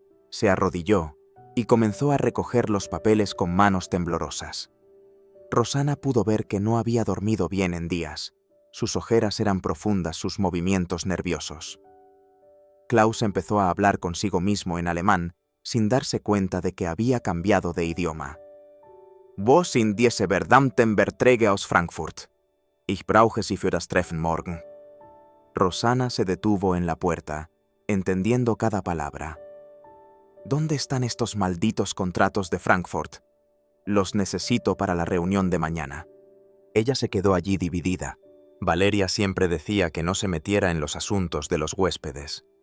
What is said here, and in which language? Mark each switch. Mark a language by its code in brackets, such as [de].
[es] Se arrodilló y comenzó a recoger los papeles con manos temblorosas. Rosana pudo ver que no había dormido bien en días. Sus ojeras eran profundas, sus movimientos nerviosos. Klaus empezó a hablar consigo mismo en alemán, sin darse cuenta de que había cambiado de idioma. [de] «Wo sind diese verdammten Verträge aus Frankfurt? Ich brauche sie für das Treffen morgen». [es] Rosana se detuvo en la puerta, entendiendo cada palabra. «¿Dónde están estos malditos contratos de Frankfurt? Los necesito para la reunión de mañana». Ella se quedó allí dividida. Valeria siempre decía que no se metiera en los asuntos de los huéspedes.